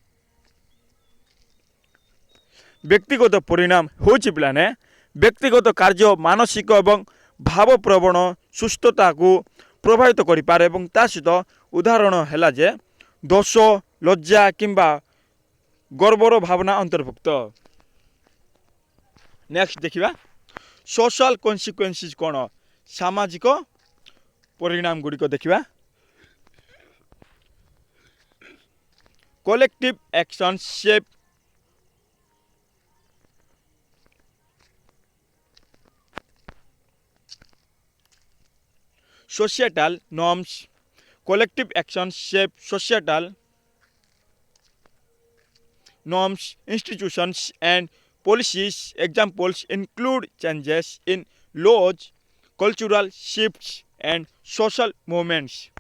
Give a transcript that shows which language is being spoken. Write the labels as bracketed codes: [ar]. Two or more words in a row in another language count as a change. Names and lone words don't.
[or] ବ୍ୟକ୍ତିଗତ ପରିଣାମ ହେଉଛି ପିଲାମାନେ ବ୍ୟକ୍ତିଗତ କାର୍ଯ୍ୟ ମାନସିକ ଏବଂ ଭାବପ୍ରବଣ ସୁସ୍ଥତାକୁ ପ୍ରଭାବିତ କରିପାରେ ଏବଂ ତା ସହିତ ଉଦାହରଣ ହେଲା ଯେ ଦୋଷ ଲଜ୍ଜା କିମ୍ବା ଗର୍ବର ଭାବନା ଅନ୍ତର୍ଭୁକ୍ତ। ନେକ୍ସଟ ଦେଖିବା [en] social consequences [or] କ'ଣ ସାମାଜିକ ପରିଣାମ ଗୁଡ଼ିକ ଦେଖିବା। [en] collective actions shape societal norms. Collective actions shape societal norms, institutions, and policies. Examples include changes in laws, cultural shifts, and social movements.